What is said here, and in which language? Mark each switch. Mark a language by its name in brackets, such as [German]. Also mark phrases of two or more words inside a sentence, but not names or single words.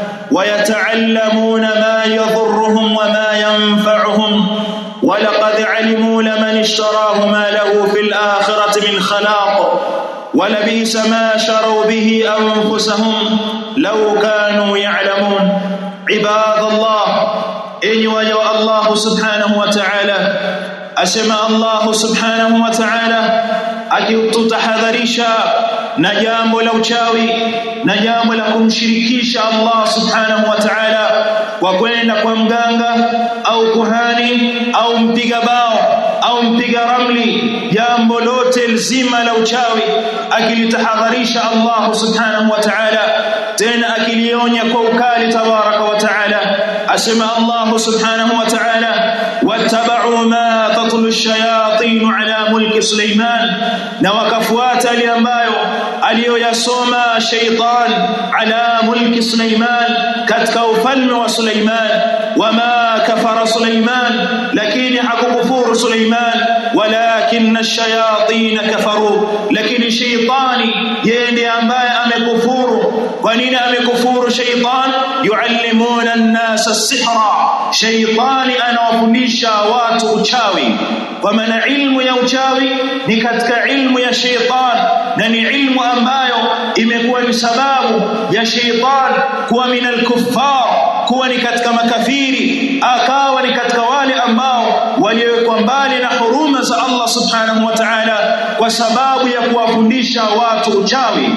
[Arabic] ويتعلمون ما يضرهم وما ينفعهم ولقد علموا لمن اشتراه ما له في الآخرة من خلاق ولبئس ما شروا به أنفسهم لو كانوا يعلمون. عباد الله إن وجه الله سبحانه وتعالى أسمع الله سبحانه وتعالى [Swahili] akitutahadharisha na jambo la uchawi na jambo la kumshirikisha Allah [Arabic] سبحانه وتعالى [Swahili] kwa kwenda kwa mganga au kuhani au mpiga bao au mpiga ramli, jambo lote lzima la uchawi akilitahadharisha Allah subhanahu wa ta'ala, tena akilionya kwa ukali [Arabic] تبارك وتعالى. Asema Allah سبحانه وتعالى واتبعوا ما تتلو الشياطين على ملك سليمان, [Swahili] na wakafuata yale ambayo aliyoyasoma shaytan [Arabic] على ملك سليمان, [Swahili] katika ufalme wa Sulaiman. [Arabic] وما كفر سليمان, [Swahili] lakini hakukufuru Sulaiman, [Arabic] ولكن الشياطين كفروا, [Swahili] lakini shaytani yeye ndiye ambaye amekufuru. Kwa nini amekufuru shaytan? [Arabic] يعلمون الناس السحر, [Swahili] shaytani anawafundisha watu uchawi. Kwa maana ilmu ya uchawi ni katika ilmu ya shaytan, na ni ilmu ambayo imekuwa ni sababu ya shaytan kuwa [Arabic] من الكفار, [Swahili] kuwa ni katika makafiri, akawa ni katika wale ambao waliowekwa mbali na huruma za Allah [Arabic] سبحانه وتعالى [Swahili] kwa sababu ya kuwafundisha watu uchawi.